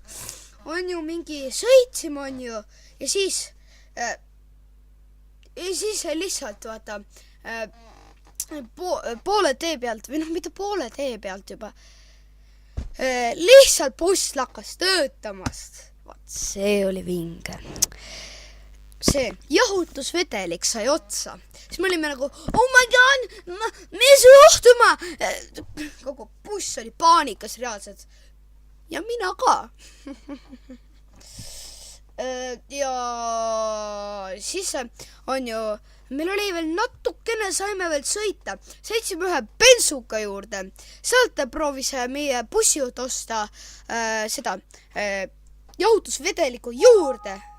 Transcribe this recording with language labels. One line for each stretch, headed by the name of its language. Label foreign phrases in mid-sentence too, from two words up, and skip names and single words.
Estonian: On ju mingi sõitsime on ju ja siis lihtsalt vaata poole tee pealt või mitte poole tee pealt juba lihtsalt buss lakkas töötamast. Vaat see oli vinge. See jahutusvedelik sai otsa. Siis me olime nagu,
English: oh my god,
Estonian: mis juhtuma? Kogu buss oli paanikas reaalselt. Ja mina ka. Ja siis on ju, meil oli veel natukene, saime veel sõita. Sõitsime ühe bensuka juurde. Sealt proovis meie bussijuht osta seda jahutusvedeliku juurde.